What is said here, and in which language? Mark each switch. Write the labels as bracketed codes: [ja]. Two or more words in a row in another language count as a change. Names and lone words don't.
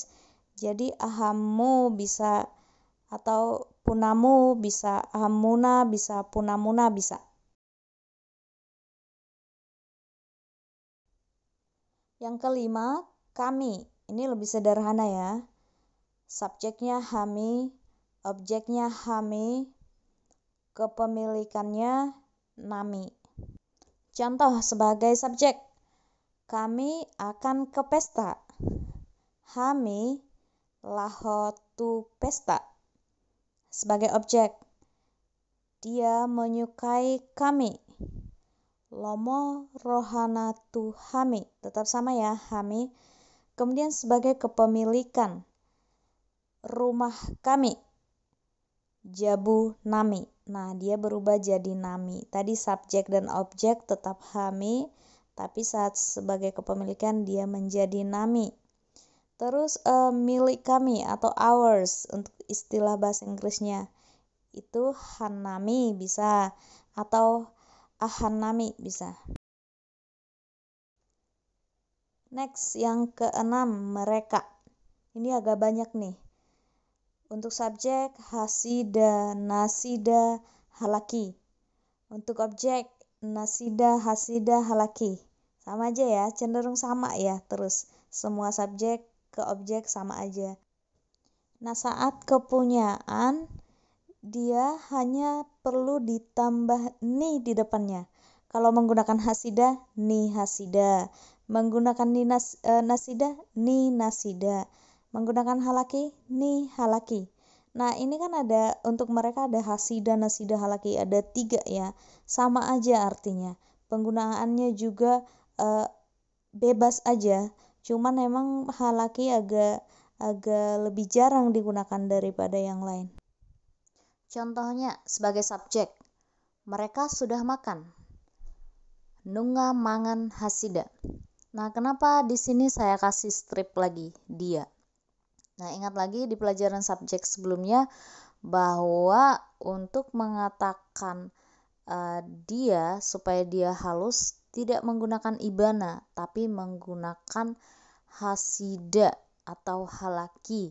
[id] Jadi ahammu bisa atau punamu bisa, ahammuna bisa, punamuna bisa. Yang kelima, kami. Ini lebih sederhana ya. Subjeknya hami, objeknya hami, kepemilikannya nami. Contoh sebagai subjek, kami akan ke pesta. [bbc] Hami lahotu pesta. [id] Sebagai objek, dia menyukai kami. [bbc] Lomo rohana tu hami. [id] Tetap sama ya, hami. Kemudian sebagai kepemilikan, rumah kami. [bbc] Jabu nami. [id] Nah, dia berubah jadi nami. Tadi subjek dan objek tetap hami, tapi saat sebagai kepemilikan dia menjadi nami. Terus milik kami atau ours untuk istilah bahasa Inggrisnya. Itu hanami bisa atau ahanami bisa. Next, yang keenam, mereka. Ini agak banyak nih. Untuk subjek, [bbc] hasida, nasida, halaki. [id] Untuk objek, [bbc] nasida, hasida, halaki. [id] Sama aja ya, cenderung sama ya terus. Semua subjek ke objek sama aja. Nah, saat kepunyaan, dia hanya perlu ditambah ni di depannya. Kalau menggunakan [bbc] hasida, ni hasida. Menggunakan ni nasida, ni nasida. Menggunakan halaki, ni halaki. [id] Nah, ini kan ada, untuk mereka ada [bbc] hasida, nasida, halaki. [id] Ada 3 ya. Sama aja artinya. Penggunaannya juga bebas aja. Cuman memang halaki agak lebih jarang digunakan daripada yang lain. Contohnya sebagai subjek, mereka sudah makan. [bbc] Nunga mangan hasida. [id] Nah, kenapa di sini saya kasih strip lagi dia? Nah, ingat lagi di pelajaran subjek sebelumnya bahwa untuk mengatakan dia supaya dia halus tidak menggunakan ibana, tapi menggunakan hasida atau halaki.